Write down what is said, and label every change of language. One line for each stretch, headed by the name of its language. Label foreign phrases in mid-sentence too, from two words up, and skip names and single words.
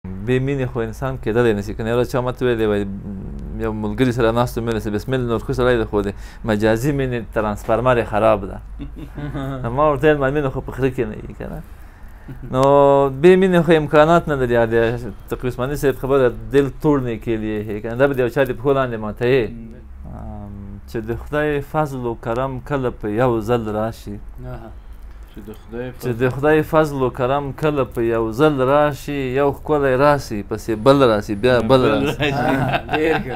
Pashto: بې مینې خو انسان کېدلی نه شي. که نه یو ورځ چا ماته ویلې وایي یو ملګري سره ناست وم، ویلې
Arabic: بسم الله
Pashto: نور ښه سړی دی خو د مجازي مینې ترانسفارمر یې خراب ده. ما ورته ویل ما مینه خو په خره کې نه وي که نه. نو بې مینې خو امکانات نه لري. تقی عثماني صاحب خبره
Urdu: دل توڑنے کے لیے ہے
Pashto: که نه، دا به د یو چا د پښو لاندې ماتوې چې د خدای فضل و کرم کله په یو ځل راشي، چې د خدای فضل و کرم کله په یو ځل راشي، یو ښکلی راسي پسې بل راسي بیا بل راسي. ډېر ښه.